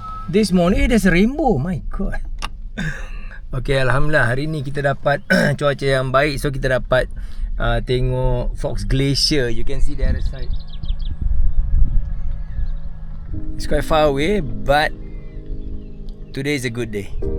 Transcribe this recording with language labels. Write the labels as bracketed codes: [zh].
[en] This morning there's a rainbow, my god. [ms] Okay, Alhamdulillah hari ni kita dapat cuaca yang baik. So kita dapat tengok Fox Glacier. [en] You can see the other side. It's quite far away, but today is a good day.